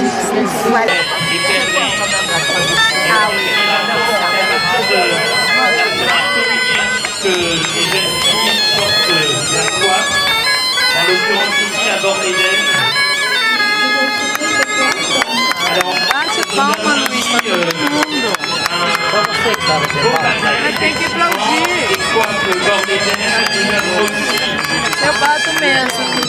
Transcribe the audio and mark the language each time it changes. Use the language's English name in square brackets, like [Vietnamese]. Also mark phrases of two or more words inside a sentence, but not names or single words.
[French] Ah oui. que les jeunes filles portent la coiffe, en l'occurrence ici à Bord-Eden. Alors, [Portuguese] Bate palma, Luiz, pra todo mundo. Mas tem que aplaudir. [French] Des coiffes Bord-Eden, nous avons aussi [Portuguese] Eu bato mesmo.